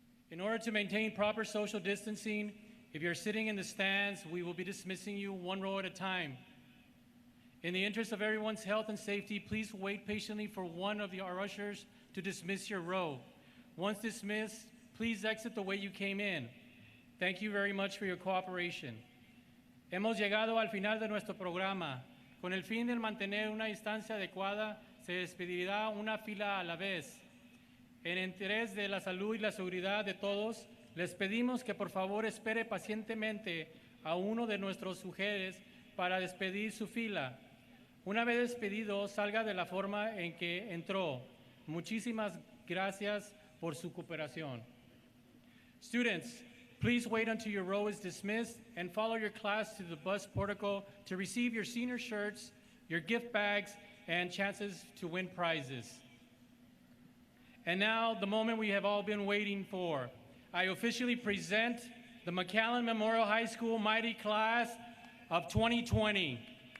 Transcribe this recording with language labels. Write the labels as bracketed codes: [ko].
[en] In order to maintain proper social distancing, if you're sitting in the stands, we will be dismissing you one row at a time. In the interest of everyone's health and safety, please wait patiently for one of our ushers to dismiss your row. Once dismissed, please exit the way you came in. Thank you very much for your cooperation. [es] Hemos llegado al final de nuestro programa. Con el fin de mantener una distancia adecuada, se despedirá una fila a la vez. En interés de la salud y la seguridad de todos, les pedimos que por favor espere pacientemente a uno de nuestros sujeres para despedir su fila. Una vez despedido, salga de la forma en que entró. Muchísimas gracias por su cooperación. [en] Students, please wait until your row is dismissed and follow your class to the bus portico to receive your senior shirts, your gift bags, and chances to win prizes. And now, the moment we have all been waiting for. I officially present the McAllen Memorial High School Mighty Class of 2020.